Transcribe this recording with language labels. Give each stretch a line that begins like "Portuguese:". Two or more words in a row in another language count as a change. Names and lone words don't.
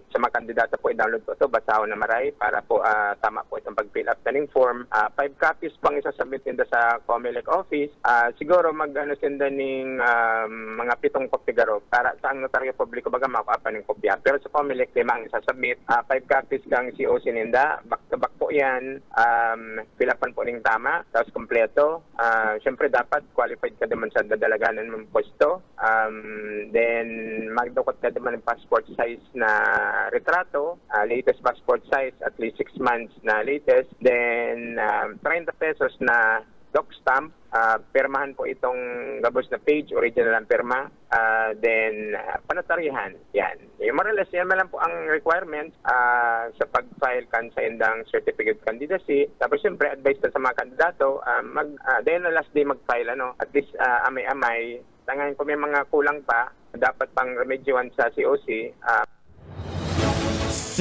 Bikol: Sa mga kandidata po i-download po ito. Basahon na maray para po tama po itong pag-
English: fill up
Bikol: ng form. 5 copies pang isasubmit ninda sa COMELEC office. Siguro mag-ano sinda ng mga 7 kopya garo para sa ang notaryo publiko baga makuha pa ng kopya. Pero sa COMELEC 5 ang isasubmit. 5 copies kang COC ninda.
English: Back to back po yan.
Bikol: Pilapan po ng tama, tapos kompleto. Siyempre dapat qualified ka naman sa dadalaganan ng pwesto. Then magdukot ka naman ng
English: passport size
Bikol: na retrato,
English: latest passport size, at least 6 months
Bikol: na latest. Then 30 pesos na
English: doc stamp.
Bikol: Pirmahan po itong gabos na page, original ang pirma. Then panotarihan. Yan.
English: More or less,
Bikol: yan lang po ang requirements sa pag-file kan sa indang
English: certificate candidacy.
Bikol: Tapos siyempre, advice sa mga kandidato, dahil na
English: last day
Bikol: mag-file,
English: at least
Bikol: amay-amay. Tangayin po may mga kulang pa, dapat pang remedyoan sa COC.